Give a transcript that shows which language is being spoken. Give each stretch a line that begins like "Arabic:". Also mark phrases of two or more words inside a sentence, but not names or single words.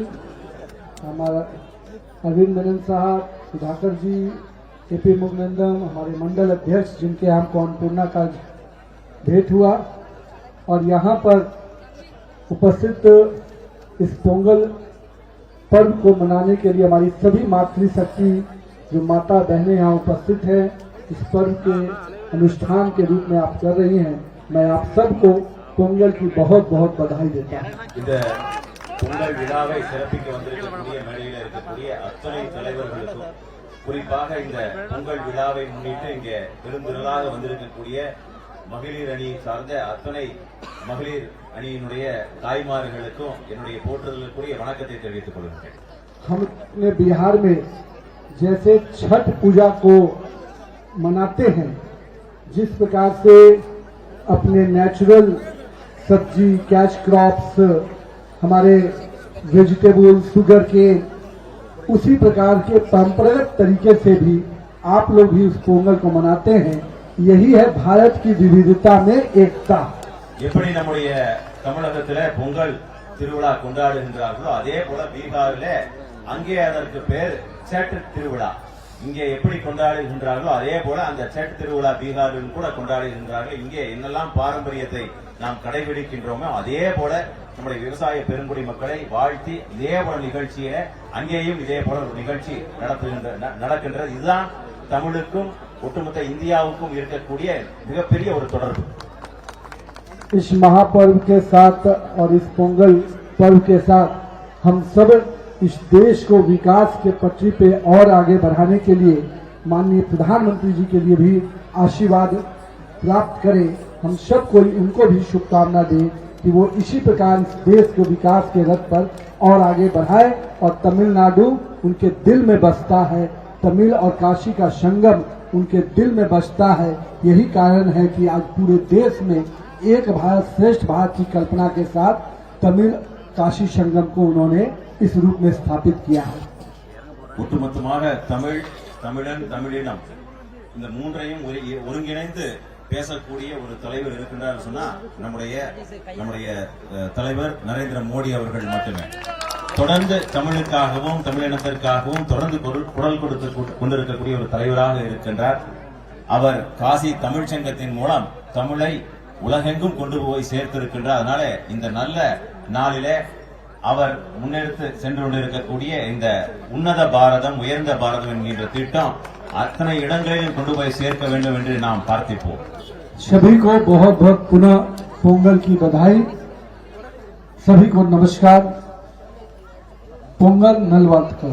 Hindi: हमारा अरविंद मेनन साहब, सुधाकर जी, केपी मुगनंदम, हमारे मंडल अध्यक्ष जिनके हमको अन्नपूर्णा का भेंट हुआ, और यहाँ पर उपस्थित इस पोंगल पर्व को मनाने के लिए हमारी सभी मातृशक्ति जो माता बहनें यहाँ उपस्थित हैं, इस पर्व के अनुष्ठान के रूप में आप कर रही हैं, मैं आप सबको पोंगल की बहुत बहुत बधाई देता हूँ.
Tamil: பொங்கல் விழாவை சிறப்பிக்க வந்திருக்கக்கூடிய மேடையில் இருக்கக்கூடிய அத்தனை தலைவர்களுக்கும், குறிப்பாக இந்த பொங்கல் விழாவை முன்னிட்டு இங்கே பெருந்திரளாக வந்திருக்கக்கூடிய மகளிர் அணி சார்ந்த அத்தனை மகளிர் அணியினுடைய தாய்மார்களுக்கும் என்னுடைய போற்றுதலுக்குரிய வணக்கத்தை தெரிவித்துக் கொள்கிறேன்.
Hindi: हमने बिहार में जैसे छठ पूजा को मनाते हैं, जिस प्रकार से अपने नेचुरल सब्जी,
English: cash crops,
Hindi: हमारे वेजिटेबल, शुगर के, उसी प्रकार के परंपरागत तरीके से भी आप लोग भी उस पोंगल को मनाते हैं। यही है भारत की विविधता में एकता।
Tamil: எப்படி நம்முடைய தமிழகத்திலே பொங்கல் திருவிழா கொண்டாடுகின்றார்களோ அதே போல பீகாரிலே அங்கே அதற்கு பேர் செட் திருவிழா. இங்கே எப்படி கொண்டாடுகின்றார்களோ அதே போல அந்த செட் திருவிழா பீகாரில் கூட கொண்டாடுகின்றார்கள். இங்கே என்னெல்லாம் பாரம்பரியத்தை நாம் கடைபிடிக்கின்றோமோ அதே போல நம்முடைய விவசாய பெருங்குடி மக்களை வாழ்த்தி இதே போல நிகழ்ச்சியில அங்கேயும் இதே போல ஒரு நிகழ்ச்சி நடக்கின்றது. இதுதான் தமிழுக்கும் ஒட்டுமொத்த இந்தியாவுக்கும் இருக்கக்கூடிய மிகப்பெரிய ஒரு தொடர்பு.
Hindi: इस महापर्व के साथ और इस पोंगल पर्व के साथ हम सब इस देश को विकास के पटरी पे और आगे बढ़ाने के लिए माननीय प्रधानमंत्री जी के लिए भी आशीर्वाद प्राप्त करें। हम सब को उनको भी शुभकामना दें कि वो इसी प्रकार इस देश को विकास के रथ पर और आगे बढ़ाए। और तमिलनाडु उनके दिल में बसता है, तमिल और काशी का संगम उनके दिल में बसता है। यही कारण है कि आज पूरे देश में एक भारत श्रेष्ठ भारत की कल्पना के साथ तमिल काशी संगम को उन्होंने इस रूप में स्थापित किया है।
Tamil: ஒட்டுமொத்தமாக தமிழ், தமிழன், தமிழினம் இந்த மூன்றையும் ஒருங்கிணைந்து பேசக்கூடிய ஒரு தலைவர் இருக்கின்றார் சொன்னா நம்முடைய தலைவர் நரேந்திர மோடி அவர்கள் மட்டுமே. தொடர்ந்து தமிழுக்காகவும் தமிழினத்திற்காகவும் தொடர்ந்து குரல் கொடுத்து கொண்டிருக்கக்கூடிய ஒரு தலைவராக இருக்கின்றார். அவர் காசி தமிழ் சங்கத்தின் மூலம் தமிழை உலகெங்கும் கொண்டு போய் சேர்த்திருக்கின்றார். அதனால இந்த நல்ல நாளிலே அவர் முன்னெடுத்து சென்று கொண்டிருக்கக்கூடிய இந்த உன்னத பாரதம், உயர்ந்த பாரதம் என்கின்ற திட்டம் அத்தனை இடங்களிலும் கொண்டு போய் சேர்க்க வேண்டும் என்று நாம் प्रार्थिப்போம்.
Hindi: सभी को बहुत बहुत पुनः पोंगल की बधाई। सभी को नमस्कार।
Tamil: பொங்கல் நல்வாழ்த்துக்கள்।